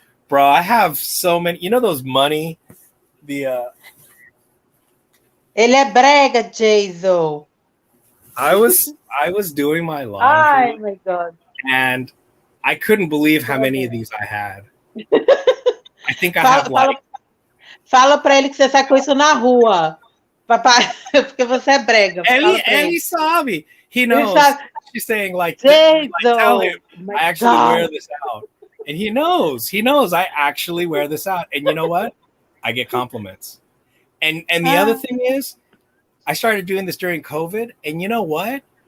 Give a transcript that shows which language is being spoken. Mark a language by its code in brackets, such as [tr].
[en] Bro, I have so many. You know those money? [pt] Ele é brega, Jason. [en] I was doing my laundry. Oh my God. And I couldn't believe how many of these I had. I think I have like... [pt] Fala pra ele que você sai com isso na rua. Papai, porque você é brega. [en] And he saw me. He knows. She's saying like, tell him I actually wear this out. And he knows I actually wear this out. And you know what? I get compliments. And the other thing is, I started doing this during COVID. And you know what?